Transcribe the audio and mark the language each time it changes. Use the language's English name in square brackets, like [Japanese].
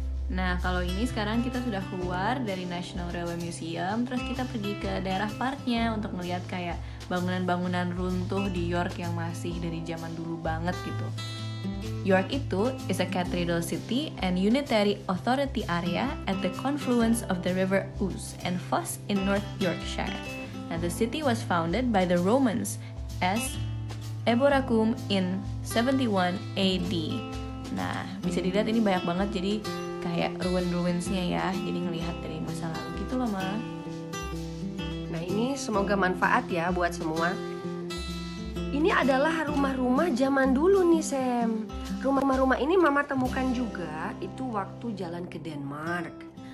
[Indonesian] Nah, kalau ini sekarang kita sudah keluar dari National Railway Museum, terus kita pergi ke daerah parknya untuk melihat kayak bangunan-bangunan runtuh di York yang masih dari zaman dulu banget gitu. [English] York itu is a cathedral city and unitary authority area at the confluence of the river Ouse and Foss in North Yorkshire. Now, the city was founded by the Romans as Eboracum in 71 AD. [Indonesian] Nah, bisa dilihat ini banyak banget, jadi kayak ruin-ruinsnya ya. Jadi ngelihat dari masa lalu gitu loh, Ma. Nah, ini semoga manfaat ya buat semua. Ini adalah rumah-rumah zaman dulu nih, Sam. Rumah-rumah ini Mama temukan juga itu waktu jalan ke Denmark.